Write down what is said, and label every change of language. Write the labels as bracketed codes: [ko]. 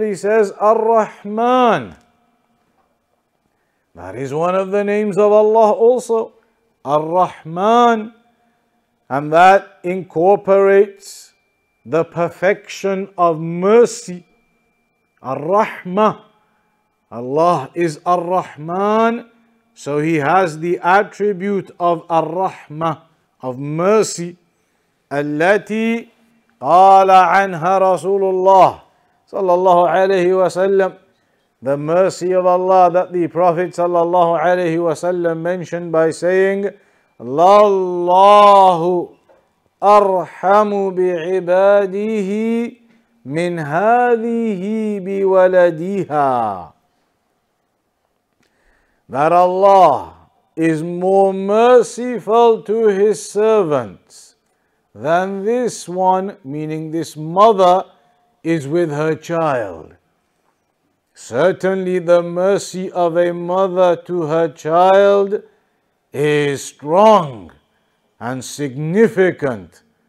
[en] He says Ar-Rahman. That is one of the names of Allah also, Ar-Rahman, and that incorporates the perfection of mercy. Ar-Rahmah. Allah is Ar-Rahman, so He has the attribute of Ar-Rahmah, of mercy. [ar] التي قال عنها رسول الله صلى الله عليه وسلم, [en] the mercy of Allah that the Prophet صلى الله عليه وسلم mentioned by saying, [ar] الله أرحم بعباده من هذه بولدها. [en] That Allah is more merciful to His servants than this one, meaning this mother, is with her child. Certainly the mercy of a mother to her child is strong and significant.